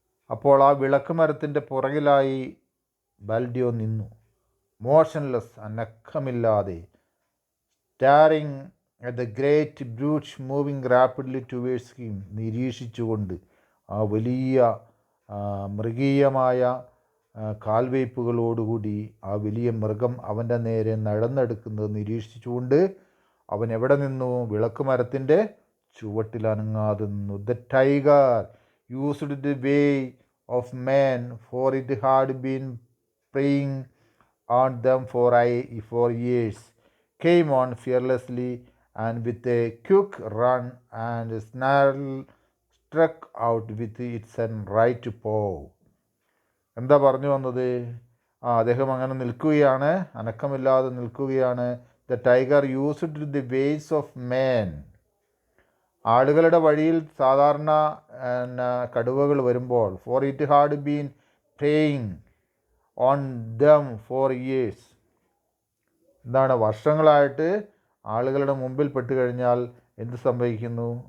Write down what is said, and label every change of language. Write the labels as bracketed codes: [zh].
[ml] അപ്പോൾ ആ വിളക്ക് മരത്തിൻ്റെ പുറകിലായി ബാൽഡിയോ നിന്നു, motionless, അനക്കമില്ലാതെ, [en] staring at the great brute moving rapidly towards him, [ml] നിരീക്ഷിച്ചുകൊണ്ട് ആ വലിയ മൃഗീയമായ കാൽവയ്പ്പുകളോടുകൂടി ആ വലിയ മൃഗം അവൻ്റെ നേരെ നടന്നെടുക്കുന്നത് നിരീക്ഷിച്ചുകൊണ്ട് അവൻ എവിടെ നിന്നു? വിളക്ക് മരത്തിൻ്റെ ചുവട്ടിൽ അനങ്ങാതെ നിന്നു. [en] The tiger used the way of man, for it had been preying on them for years, came on fearlessly and with a quick run and snarl struck out with its right paw. [ml] എന്താ പറഞ്ഞു വന്നത്? അദ്ദേഹം അങ്ങനെ നിൽക്കുകയാണ്, അനക്കമില്ലാതെ നിൽക്കുകയാണ്. [en] The tiger used the ways of man. [ml] ആളുകളുടെ വഴിയിൽ സാധാരണ കടുവകൾ വരുമ്പോൾ, [en] for it had been preying on them for years, [ml] എന്താണ്, വർഷങ്ങളായിട്ട് ആളുകളുടെ മുമ്പിൽ പെട്ട് കഴിഞ്ഞാൽ എന്ത് സംഭവിക്കുന്നു?